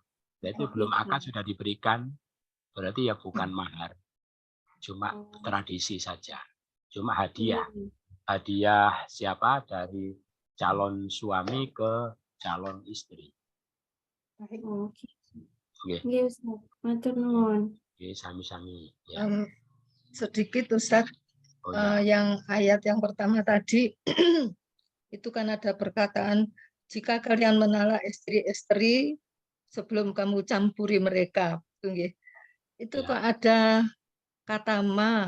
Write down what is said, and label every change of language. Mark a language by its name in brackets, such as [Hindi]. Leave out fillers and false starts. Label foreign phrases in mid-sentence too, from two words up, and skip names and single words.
[Indonesian] Jadi belum akad sudah diberikan, berarti ya bukan mahar. Cuma tradisi saja. Cuma hadiah. Hadiah siapa? Dari calon suami ke calon istri. Oke. [Javanese] Nggih. Nggih, Ustaz. Matur nuwun. Nggih, sami-sami. [Indonesian] Ya. Sedikit Ustadz, Oh, ya. yang ayat yang pertama tadi itu kan ada perkataan jika kalian menolak istri-istri sebelum kamu campuri mereka. Itu Ya. kok ada kata ma.